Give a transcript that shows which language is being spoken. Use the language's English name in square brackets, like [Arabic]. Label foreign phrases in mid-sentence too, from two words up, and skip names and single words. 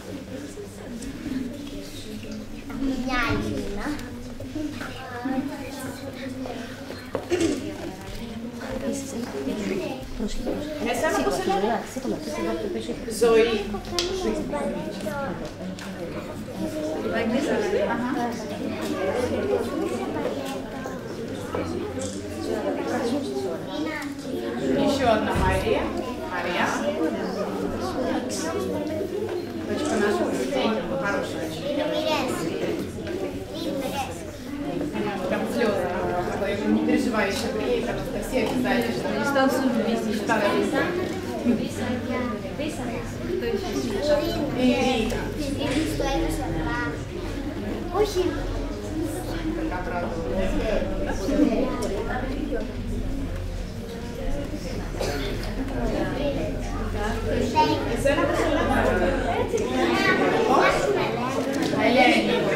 [Greek] Μια Ειρήνα. Εσένα πώς σε λένε? Ζωή. [Russian] Еще одна Мария. Мария. Дочка наших детей, хорошая. Прям слезы. Я говорю, не переживай, еще приедет Анастасия, обязательно. Не станцуем вместе. Ирина. [Greek] Όχι. Εσένα πώς σε λέμε? Ελένη.